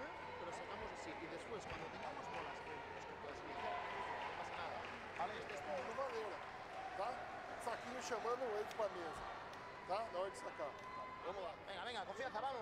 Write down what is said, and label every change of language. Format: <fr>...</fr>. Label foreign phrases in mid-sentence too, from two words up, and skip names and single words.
<es>Pero sacamos así y después cuando tengamos bolas que clasificar, no pasa nada, ¿vale? Este es</es> <pt>De maneira, tá? Saquinho chamando eles pra mesa, tá? Na hora de sacar. Vamos lá.</pt> <es>Venga, venga, confianza, vamos.</es>